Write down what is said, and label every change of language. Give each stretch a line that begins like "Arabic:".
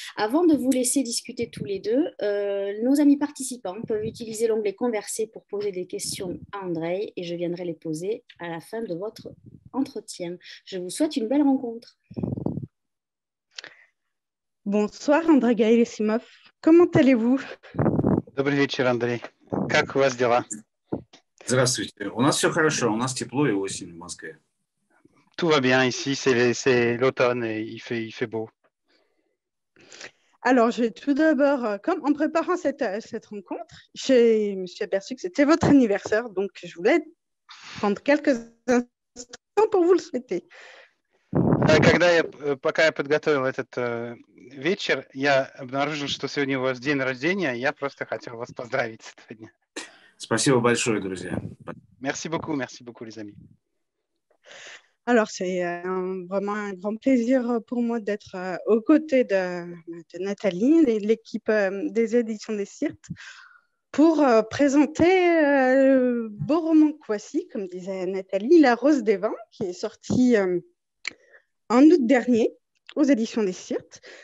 French: Avant de vous laisser discuter tous les deux, nos amis participants peuvent utiliser l'onglet Converser pour poser des questions à Andrei et je viendrai les poser à la fin de votre entretien. Je vous souhaite une belle rencontre. Bonsoir Andrei Gerasimov, comment allez-vous?
Russian: Добрый вечер, Андрей. Как у вас дела? Здравствуйте. У нас все хорошо, у нас тепло и осень в Москве.
French: Tout va bien ici, c'est l'automne et il fait beau. Alors, je vais tout d'abord, comme en préparant cette rencontre, je me suis aperçue que c'était votre anniversaire, donc je voulais prendre quelques instants pour vous le souhaiter.
Russian: Пока я подготовил этот вечер, я обнаружил, что сегодня у вас день рождения, и я просто хотел вас поздравить с этого дня. Спасибо большое, друзья.
French: Merci beaucoup, les amis. Alors, c'est vraiment un grand plaisir pour moi d'être aux côtés de Nathalie et de l'équipe des éditions des Sirtes pour présenter le beau roman que voici, comme disait Nathalie, La Rose des Vents, qui est sorti en août dernier aux éditions des Sirtes.